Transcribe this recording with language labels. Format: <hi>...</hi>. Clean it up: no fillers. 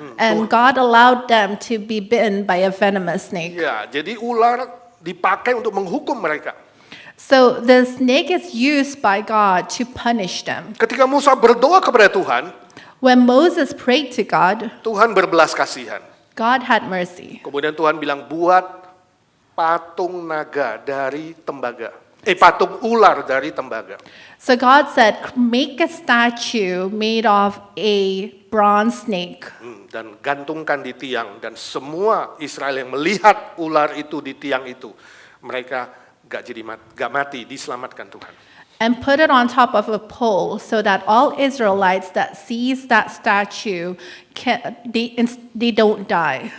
<en>And God allowed them to be bitten by a venomous snake.</en> <id>Ya, jadi ular dipakai untuk menghukum mereka.</id> <en>So the snake is used by God to punish them.</en> <id>Ketika Musa berdoa kepada Tuhan,</id> <en>When Moses prayed to God,</en> <id>Tuhan berbelas kasihan.</id> <en>God had mercy.</en> <id>Kemudian Tuhan bilang, buat patung naga dari tembaga. Patung ular dari tembaga.</id> <en>So God said, make a statue made of a bronze snake.</en> <id>Dan gantungkan di tiang. Dan semua Israel yang melihat ular itu di tiang itu, mereka gak mati, diselamatkan Tuhan.</id> <en>And put it on top of a pole so that all Israelites that sees that statue, they don't die.</en>